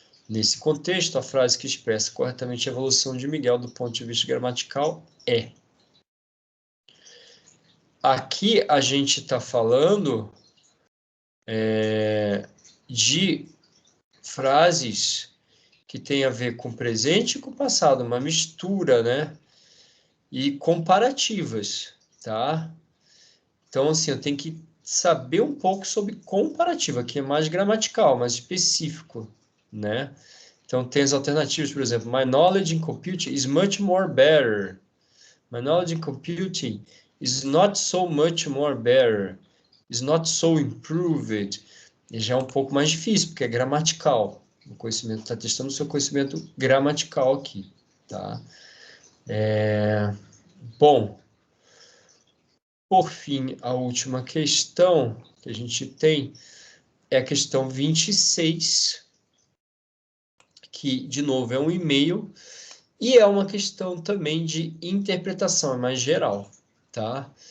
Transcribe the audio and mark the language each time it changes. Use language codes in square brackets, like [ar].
[pt] Nesse contexto, a frase que expressa corretamente a evolução de Miguel do ponto de vista gramatical é: aqui a gente está falando de frases que tem a ver com presente e com passado, uma mistura, né? E comparativas, tá? Então, assim, eu tenho que saber um pouco sobre comparativa, que é mais gramatical, mais específico, né? Então, tem as alternativas, por exemplo, [en] my knowledge in computing is much more better. My knowledge in computing is not so much more better. is not so improved, [pt] já é um pouco mais difícil, porque é gramatical. O conhecimento está testando o seu conhecimento gramatical aqui, tá? Bom, por fim, a última questão que a gente tem é a questão 26, que, de novo, é um e-mail, e é uma questão também de interpretação, é mais geral, tá?